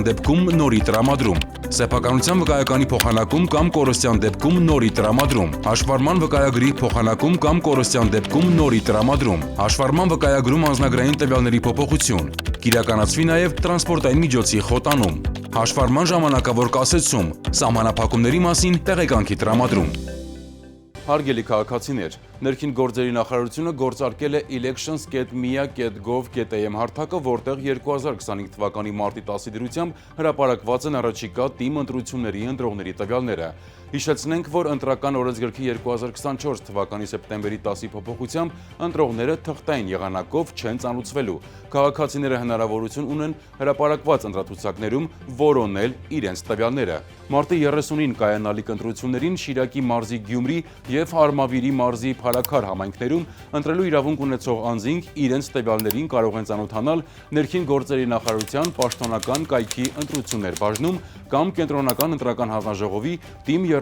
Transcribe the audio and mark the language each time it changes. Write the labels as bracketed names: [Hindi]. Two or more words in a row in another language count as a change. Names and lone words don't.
[Armenian] դեպքում նորի տրամադրում, սեփականության վկայականի փոխանակում կամ կորստյան դեպքում նորի տրամադրում, հաշվառման վկայագրի փոխանակում կամ կորստյան դեպքում նորի տրամադրում, հաշվառման վկայագրում անձնագրային տվյալների փոփոխություն, կիրականացվի նաև տրանսպորտային միջոցի խոտանում, հաշվառման ժամանակավոր կասեցում, սահմանափակումների մասին տեղեկանքի տրամադրում։ Հարգելի քաղաքացիներ, ներքին գործերի նախարարությունը գործարկել է elections.mia.gov.am հարթակը, որտեղ 2025 թվականի մարտի 10-ի դրությամբ հրապարակված են առաջիկա թիմ ընտրությունների ընտրողների տվյալները։ Հիշեցնենք, որ ընտրական օրենսգրքի 2024 թվականի սեպտեմբերի 10-ի փոփոխությամբ ընտրողները թղթային եղանակով չեն ծանուցվելու։ Քաղաքացիները հնարավորություն ունեն հրապարակված ընտրացուցակներում որոնել իրենց տվյալները։ Մարտի 30-ին կայանալիք ընտրություններին Շիրակի մարզի Գյումրի եւ Արմավիրի մարզի Փարաքար համայնքներում ընտրելու իրավունք ունեցող անձինք իրենց տվյալներին կարող են ծանոթանալ ներքին գործերի նախարարության պաշտոնական կայքի ընտրություններ բաժնում կամ կենտրոնական ընտրական հանձնաժողովի թիմ